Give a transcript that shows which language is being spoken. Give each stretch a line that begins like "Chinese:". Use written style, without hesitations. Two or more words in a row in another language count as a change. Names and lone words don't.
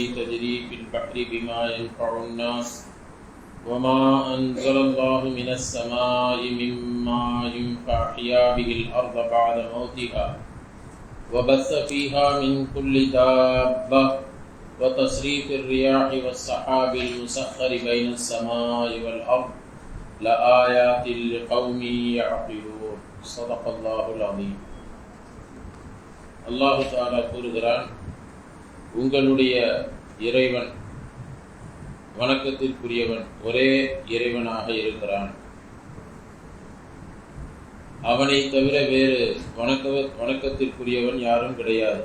Arabic: تجري في البحر بما ينفع الناس وما أنزل الله من السماء من ماء فأحيا به الأرض بعد موتها وبث فيها من كل دابة وتصريف الرياح والسحاب المسخر بين السماء والأرض لآيات لقوم يعقلون. صدق الله العظيم. الله تعالى
Tamil: கூறுகிறான், உங்களுடைய இறைவன் வணக்கத்திற்குரியவன் ஒரே இறைவனாக இருக்கிறான். அவனை தவிர வேறு வணக்கத்திற்குரியவன் யாரும் கிடையாது.